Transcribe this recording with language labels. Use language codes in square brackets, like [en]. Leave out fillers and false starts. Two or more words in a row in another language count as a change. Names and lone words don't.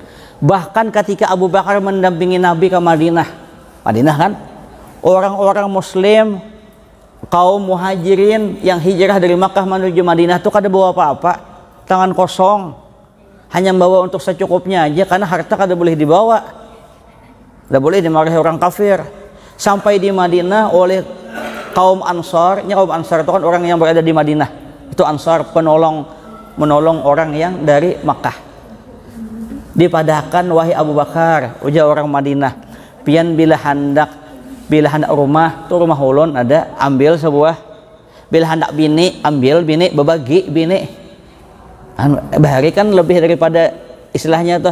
[bjn] Bahkan ketika Abu Bakar mendampingi Nabi ke Madinah kan, orang-orang Muslim, kaum muhajirin yang hijrah dari Makkah menuju Madinah itu kada bawa apa-apa, tangan kosong, hanya membawa untuk secukupnya aja karena harta kada boleh dibawa. [id] Tidak boleh dimarahi orang kafir. Sampai di Madinah oleh kaum Ansar. Kaum Ansar itu kan orang yang berada di Madinah. Itu Ansar menolong orang yang dari Makkah. [bjn] Dipadahkan wahai Abu Bakar, ujar orang Madinah, pian bila hendak rumah, tuh rumah ulun ada, ambil sebuah. [id] Bila hendak bini, ambil bini, berbagi bini. [bjn] Bahari kan lebih daripada istilahnya tuh.